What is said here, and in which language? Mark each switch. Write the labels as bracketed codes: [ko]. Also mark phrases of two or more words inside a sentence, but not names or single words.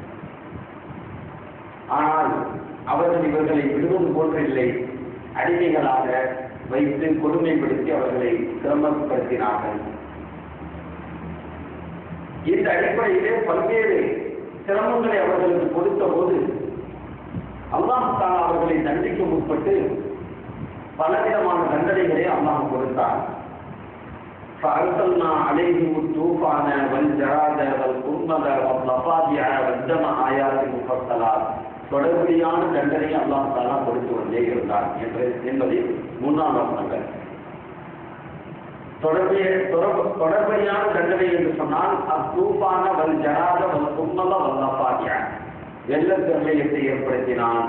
[ta] ஆனால் அவர்கள் இவர்களை விடுவது போன்றில்லை, அடிமைகளாக வைத்து கொடுமைப்படுத்தி அவர்களை சிரமப்படுத்தினார்கள். இந்த அடிப்படையிலே பல்வேறு சிரமங்களை அவர்களுக்கு கொடுத்த போது [ar] الله تعالى [ta] அவர்களை தண்டிக்க முற்பட்டு பலவிதமான தண்டனைகளை அல்லாஹ் கொடுத்தார். [ar] فَأَرْسَلْنَا عَلَيْهِمُ الطُّوفَانَ وَالْجَرَادَ وَالْقُمَّلَ وَالضَّفَادِعَ وَالدَّمَ آيَاتٍ مُفَصَّلَاتٍ [ta] தொடர்படியான தண்டனை [ar] الله تعالى [ta] கொடுத்து கொண்டே இருந்தார் என்பதை மூன்றாம் வசனங்கள். தொடர்படியான தண்டனை என்று சொன்னால் [ar] الطوفان والجراد والقمل والضفادع [ta] வெள்ளப்பிரளயத்தை ஏற்படுத்தினான்.